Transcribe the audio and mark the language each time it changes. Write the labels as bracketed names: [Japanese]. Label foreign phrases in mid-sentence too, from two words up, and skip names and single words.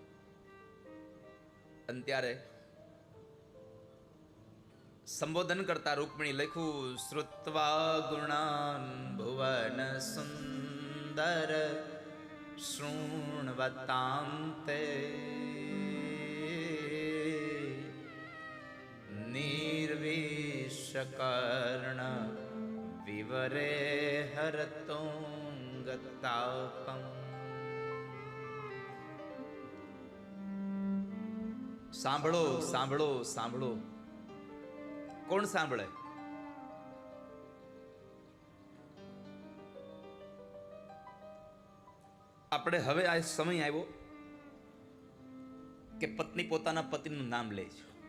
[Gujarati] અને ત્યારે સંબોધન કરતા રૂકમણી લખ્યું, [Sanskrit] શ્રુત્વા ગુણાન ભુવન સુંદર શૃણવતાંતે निर्विषकर्ण विवरे हरतोंगतापम। [Gujarati] સાંભળો સાંભળો સાંભળો. કોણ સાંભળે? આપણે હવે આ સમય આવ્યો કે પત્ની પોતાના પતિનું નામ લે છે.